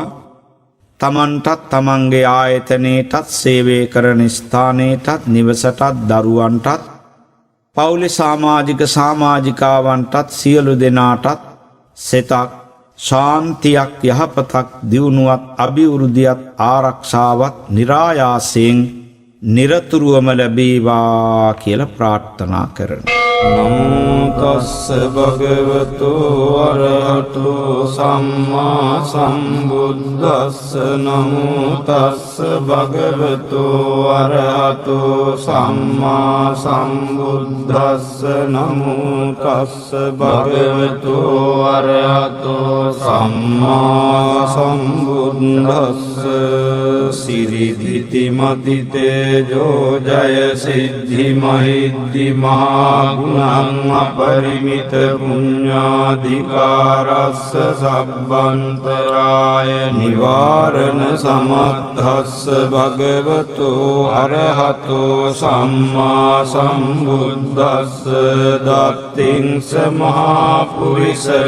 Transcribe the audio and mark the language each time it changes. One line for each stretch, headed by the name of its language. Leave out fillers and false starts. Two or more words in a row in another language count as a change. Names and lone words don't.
Sinhala: තමන්ටත් තමන්ගේ ආයතනයටත් සේවය කරන ස්ථානයටත් නිවසටත් දරුවන්ටත් පවුලේ සමාජික සමාජිකාවන්ටත් සියලු දෙනාටත් සෙතක් ශාන්තියක් යහපතක් දියුණුවක් අභිවෘද්ධියක් ආරක්ෂාවක් නිරායාසයෙන් නිරතුරුවම ලැබේවා කියලා ප්‍රාර්ථනා කරනවා.
Pali: නමෝ තස්ස භගවතු අරහතෝ සම්මා සම්බුද්දස්ස නමෝ තස්ස භගවතු අරහතෝ සම්මා සම්බුද්දස්ස නමෝ තස්ස භගවතු අරහතෝ සම්මා සම්බුද්දස්ස සිරිදිති මදිතේජෝ ජය සිද්ධි මහිද්දි මහා ගුණං අපරිමිත පුඤ්ඤාධිකාරස්ස සබ්බන්තරාය නිවාරණ සමත්තස්ස භගවතු අරහතෝ සම්මා සම්බුද්දස්ස දත්තිංස මහා පුරිස